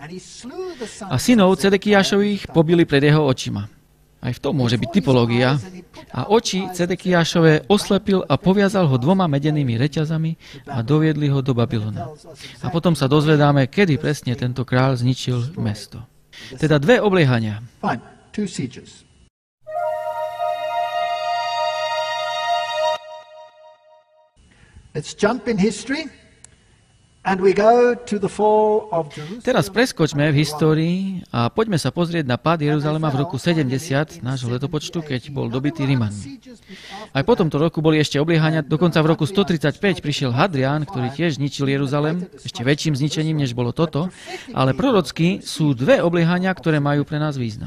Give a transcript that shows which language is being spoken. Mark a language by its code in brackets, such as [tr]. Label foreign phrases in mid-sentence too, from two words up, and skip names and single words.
[sk] A synov Cedekiášových pobili pred jeho očima. Aj v tom môže byť typológia. A oči Cedekiášove oslepil a poviazal ho 2 medenými reťazami a doviedli ho do Babylona. A potom sa dozvedáme, kedy presne tento kráľ zničil mesto. Teda 2 obliehania. [en] Let's jump in history. And we go to the fall of Jerusalem. [sk] Teraz preskočme v histórii a poďme sa pozrieť na pád Jeruzalema v roku 70 nášho letopočtu, keď bol dobitý Rimanmi. Aj po tomto roku boli ešte obliehania, dokonca v roku 135 prišiel Hadrián, ktorý tiež zničil Jeruzalem, ešte väčším zničením, než bolo toto, ale prorocky sú 2 obliehania, ktoré majú pre nás význam.